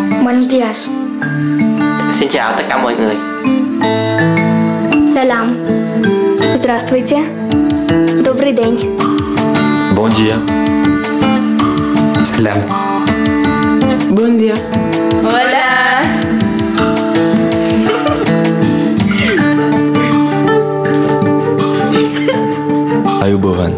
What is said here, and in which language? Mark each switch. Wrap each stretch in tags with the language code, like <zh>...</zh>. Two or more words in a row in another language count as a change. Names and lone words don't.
<es>Buenos días.</es> <vi>Xin chào tất cả mọi người.</vi> <ru>Salam. Здравствуйте. Добрый день.</ru> <ca>Bon dia.</ca> <ar>Salam.</ar> <ca>Bon dia.</ca> <es>Hola.</es> <si>Ayubovan.</si>